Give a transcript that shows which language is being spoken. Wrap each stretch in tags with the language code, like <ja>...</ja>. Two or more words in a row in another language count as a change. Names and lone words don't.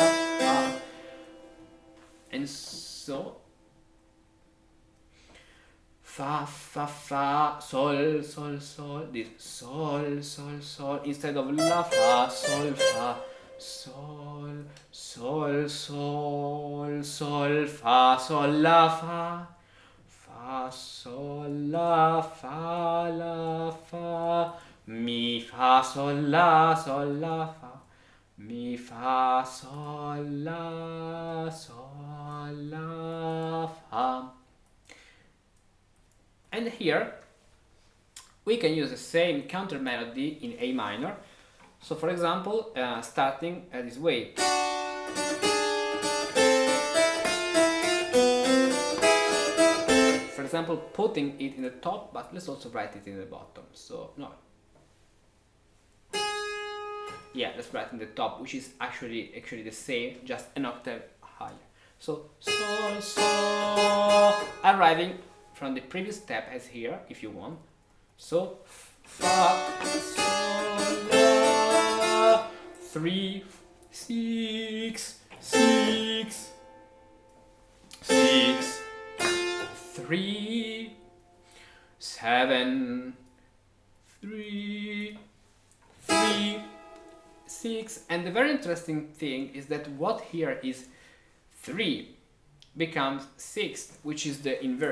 <en>And so fa sol, this sol instead of la fa sol fa, sol fa sol la fa sol la fa mi fa sol la fa mi fa sol la fa. And here we can use the same counter melody in A minor. So for example, starting this way. For example, putting it in the top, but let's also write it in the bottom. So no. Yeah, let's write in the top, which is actually the same, just an octave higher. So arriving from the previous step as here, if you want. So fa sol la, 3 6 6 6 3 7 3 3 6, and the very interesting thing is that what here is 3 becomes 6, which is the inversion.</en>